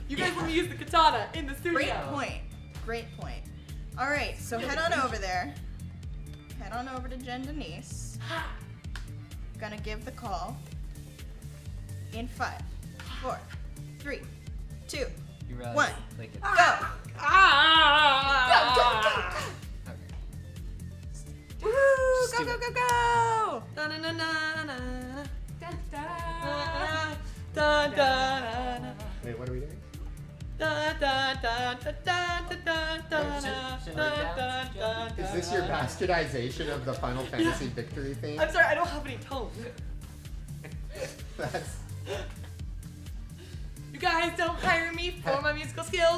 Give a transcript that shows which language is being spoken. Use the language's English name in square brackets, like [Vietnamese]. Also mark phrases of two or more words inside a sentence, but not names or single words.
[English] You guys let me use the katana in the studio. Great point. Great point. All right, so head on over there. Head on over to Jen Denise. gonna give the call in 5, 4, 3, 2, You realize, 1. like, it's, Go! okay. Woo! Go, go, go, go! Da-na-na-na-na. Da-da-da-da. Wait, what are we doing? Is this your bastardization of the Final Fantasy victory theme? I'm sorry, I don't have any tone. That's You guys don't hire me for my musical skills.